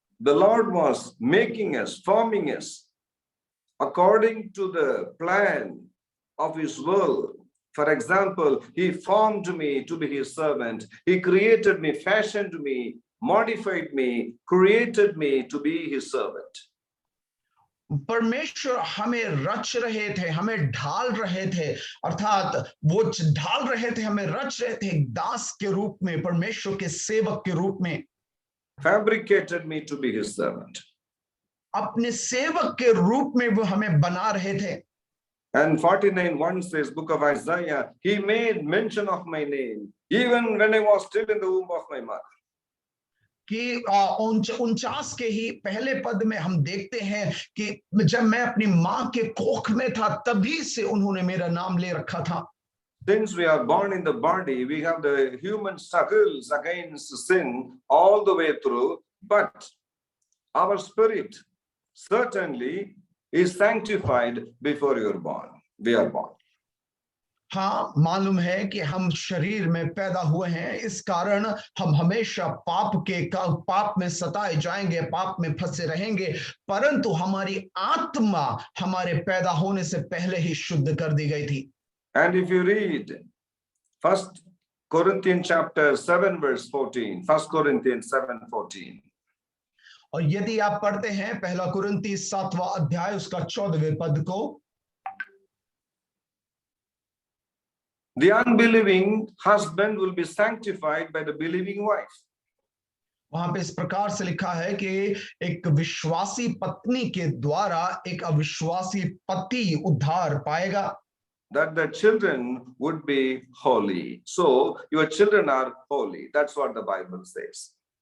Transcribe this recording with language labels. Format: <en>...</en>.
<en>The Lord was making us, forming us according to the plan of his will. For example, he formed me to be his servant. He created me, fashioned me, modified me, created me to be his servant.</en> <hi>परमेश्वर हमें रच रहे थे, हमें ढाल रहे थे, अर्थात वो ढाल रहे थे, हमें रच रहे थे एक दास के रूप में, परमेश्वर के सेवक के रूप में।</hi> <en>Fabricated me to be his servant.</en> <hi>अपने सेवक के रूप में वो हमें बना रहे थे।</hi> <en>And 49:1 says, book of Isaiah, he made mention of my name even when I was still in the womb of my mother.</en> <hi>कि 49 के ही पहले पद में हम देखते हैं कि जब मैं अपनी मां के कोख में था तभी से उन्होंने मेरा नाम ले रखा था।</hi> <en>Since we are born in the body, we have the human struggles against sin all the way through, but our spirit certainly is sanctified before you are born. We are born.</en> <hi>हाँ, मालूम है कि हम शरीर में पैदा हुए हैं, इस कारण हम हमेशा पाप में सताए जाएंगे, पाप में फंसे रहेंगे, परंतु हमारी आत्मा हमारे पैदा होने से पहले ही शुद्ध कर दी गई थी।</hi> <en>And if you read 1 Corinthians chapter 7 verse 14, 1 Corinthians 7:14.</en> <hi>और यदि आप पढ़ते हैं 1 कुरिन्ती 7वां अध्याय उसका 14वें पद को,</hi> <en>the unbelieving husband will be sanctified by the believing wife.</en> <hi>वहां पे इस प्रकार से लिखा है कि एक विश्वासी पत्नी के द्वारा एक अविश्वासी पति उद्धार पाएगा।</hi> <en>That the children would be holy. So your children are holy. That's what the Bible says.</en>